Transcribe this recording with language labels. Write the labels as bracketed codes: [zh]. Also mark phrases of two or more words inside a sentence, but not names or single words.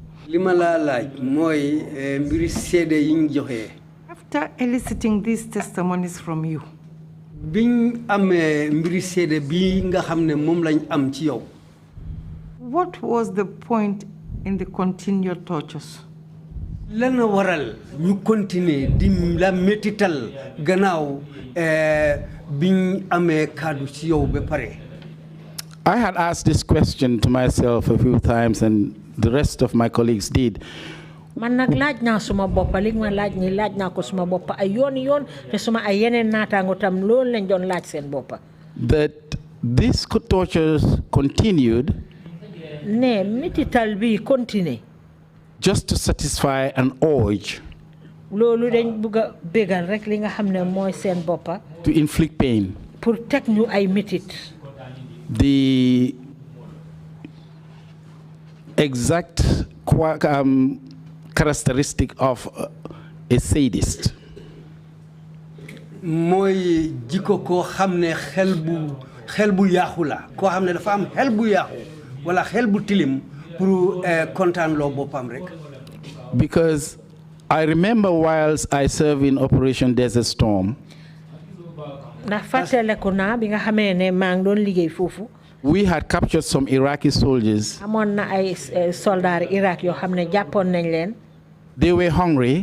[en] After eliciting these testimonies from you, what was the point in the continued tortures? [wo] Lana waral ñu continuer di la métital gannaaw biñ amé kaddu ci yow ba paré. [en] I had asked this question to myself a few times, and the rest of my colleagues did. [wo] Man nak laaj na suma boppa li ma laaj ni laaj na ko suma boppa ay yoon te suma ay yeneen naataango tam loolu lañ doon laaj seen boppa. [en] That this tortures continued. [wo] Ne métital bi continue. [en] Just to satisfy an urge. [wo] Loolu dañ bëgga bégal rek li nga xamne moy seen boppa. [en] To inflict pain. [wo] Pour tek ñu ay métit. [en] The exact characteristic of a sadist. [wo] Moy jiko ko xamne xel bu yaxu la ko xamne dafa am xel bu yaxu wala xel bu tilim pour kontaan lo bopam rek. [en] Because I remember whilst I served in Operation Desert Storm, we had captured some Iraqi soldiers. They were hungry.